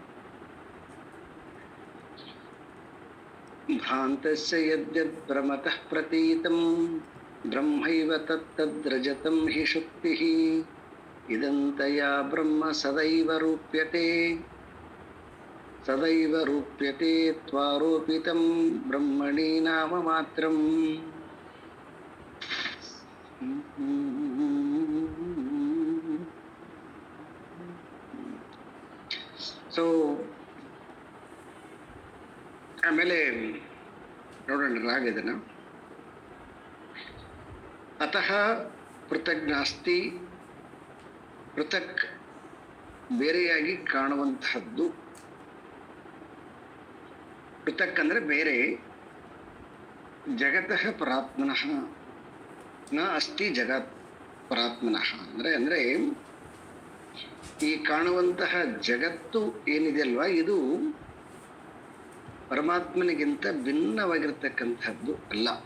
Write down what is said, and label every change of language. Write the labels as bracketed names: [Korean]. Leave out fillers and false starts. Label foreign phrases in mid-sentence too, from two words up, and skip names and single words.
[Sanskrit] भ्रान्तस्य यद्यद् भ्रमतः प्रतीतं ब्रह्मैव तत्तद्रजतं हि शुक्तिः इदन्तया ब्रह्म सदैव रूप्यते त्वारोपितं ब्रह्मणि नाम मात्रम्. [Kannada] ಸೊ ಆಮೇಲೆ ನೋಡೋಣ ರಾಗ ಇದನ್ನ. [Sanskrit] ಅತಃ ಪೃಥಕ್ ನಾಸ್ತಿ, [Kannada] ಪೃಥಕ್ ಬೇರೆಯಾಗಿ ಕಾಣುವಂತಹದ್ದು. ಪೃಥಕ್ ಅಂದ್ರೆ ಬೇರೆ. [Sanskrit] ಜಗತಃ ಪರಾತ್ಮನಃ ನ ಅಸ್ತಿ ಜಗತ್ ಪರಾತ್ಮನಃ [Kannada] ಅಂದ್ರೆ ಈ ಕಾಣುವಂತಹ ಜಗತ್ತು ಏನಿದೆ ಅಲ್ವಾ, ಇದು ಪರಮಾತ್ಮನಿಗಿಂತ ಭಿನ್ನವಾಗಿರ್ತಕ್ಕಂಥದ್ದು ಅಲ್ಲ.